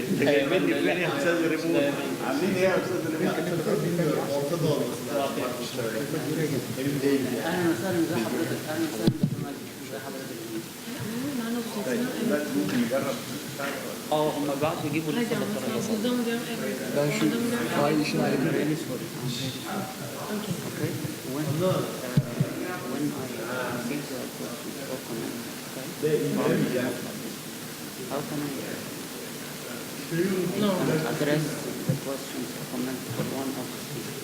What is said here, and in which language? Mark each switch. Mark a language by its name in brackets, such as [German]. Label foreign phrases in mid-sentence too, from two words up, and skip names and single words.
[Arabic] جايبين لي فين يا استاذ ريمون؟ عاملين ايه يا استاذ ريمون؟ اهلا وسهلا ازي حضرتك اهلا وسهلا ازي حضرتك ممكن نجرب هم بعتوا يجيبوا لسه الدرجات [Turkish] Ben şu fail işini ayırayım. [English] Okay. When I receive the question or comment, how can I address the questions or comments for one of the speakers?